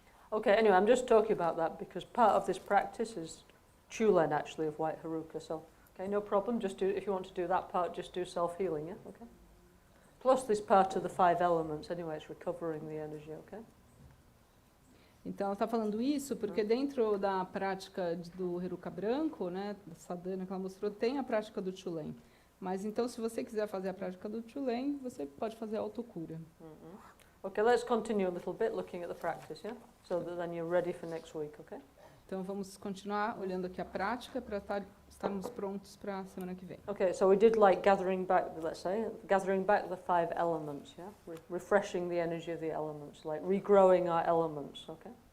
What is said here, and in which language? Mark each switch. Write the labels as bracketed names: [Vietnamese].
[English] Okay, anyway, I'm just talking about that because part of this practice is Chulen, actually, of White Haruka. So, okay, no problem. Just do, if you want to do that part, just do self-healing, yeah? Okay. Plus this part of the 5 elements, anyway, it's recovering the energy, okay? [Portuguese] Então, ela está falando isso porque dentro da prática do Heruka branco, né, da sadhana que ela mostrou, tem a prática do Chulen. Mas, então, se você quiser fazer a prática do Chulen, você pode fazer a autocura. [English] Okay, let's continue a little bit looking at the practice, yeah? So that then you're ready for next week, okay? [Portuguese] Então, vamos continuar olhando aqui a prática para estarmos prontos para a semana que vem. [English] Okay, so we did like gathering back, let's say, gathering back the 5 elements, yeah? Refreshing the energy of the elements, like regrowing our elements, okay?